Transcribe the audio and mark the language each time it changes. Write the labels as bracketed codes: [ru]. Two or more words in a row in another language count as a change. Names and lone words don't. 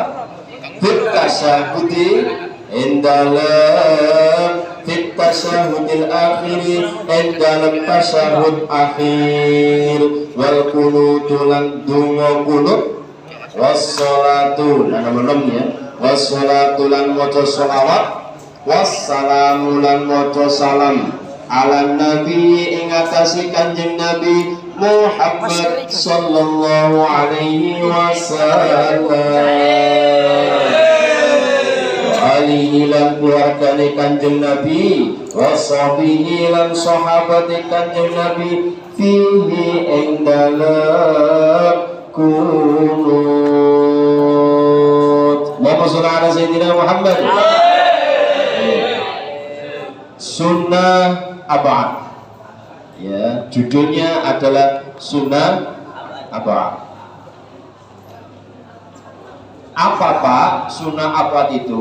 [ar] في التشهد [jv] indalam [ar] في التشهد الأخير [jv] indalam tasyahud akhir [ar] والقنوت [jv] lan donga qunut wassalatu lan nomor ya wassalatu lan maca shalawat wassalamu lan maca salam [ar] على النبي [jv] ing atase kanjeng nabi Muhammad [ar] صلى الله عليه وسلم [jv] alihi lan keluargane kanjeng nabi washabihi lan sahabate kanjeng nabi fihi ing dalam kunut. [ar] اللهم صل على سيدنا محمد. [id] Sunnah abad. Ya, judulnya adalah sunnah abad. Apa Pak sunnah abad itu?